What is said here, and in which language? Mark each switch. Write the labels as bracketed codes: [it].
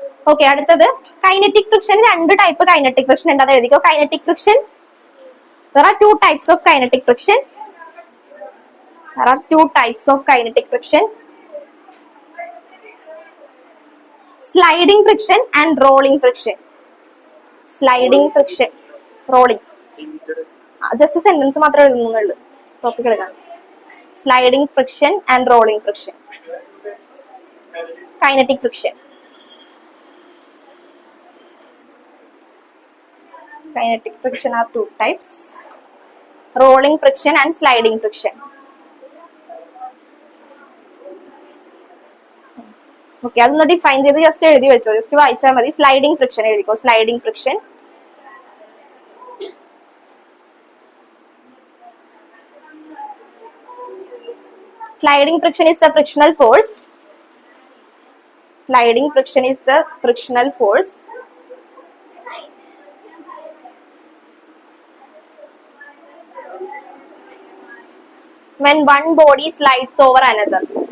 [ml] Okay, അടുത്തത് kinetic friction. രണ്ട് type kinetic friction ഉണ്ട്, അത് എഴുതിക്കോ. [en] Kinetic friction, there are two types of kinetic friction. There are two types of kinetic friction: sliding friction and rolling friction. Sliding friction, rolling. Just a sentence [ml] മാത്രമേ എഴുതുന്നുള്ളൂ, topic എടുക്കാം. [en] Sliding friction and rolling friction. Kinetic friction. Kinetic friction are two types: rolling friction and sliding friction. [ml] Okay, അതൊന്ന് define ചെയ്ത് just എഴുതി വെച്ചോ, just വായിച്ചാൽ മതി. Sliding friction എഴുതിക്കോ. [en] Sliding friction, sliding friction is the frictional force. Sliding friction is the frictional force when one body slides over another.